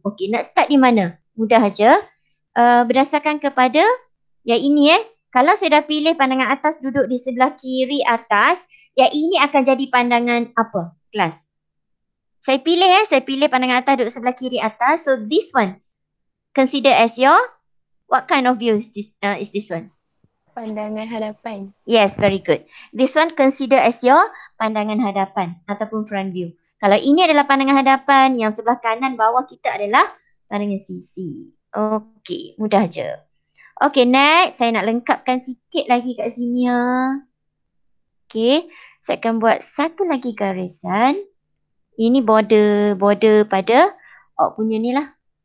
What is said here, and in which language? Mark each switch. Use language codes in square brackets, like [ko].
[ms] Okey, nak start di mana? Mudah aja. Berdasarkan kepada yang ini kalau saya dah pilih pandangan atas duduk di sebelah kiri atas, yang ini akan jadi pandangan apa? Kelas. Saya pilih pandangan atas duduk sebelah kiri atas. [en] So this one consider as your, what kind of view is this one? [ms] Pandangan hadapan. [en] Yes, very good. This one consider as your [ms] pandangan hadapan ataupun [en] front view. [ms] Kalau ini adalah pandangan hadapan, yang sebelah kanan bawah kita adalah pandangan sisi. Okey, mudah je. Okey, next saya nak lengkapkan sikit lagi kat sini Okey, saya akan buat satu lagi garisan. Ini border pada punya ni lah.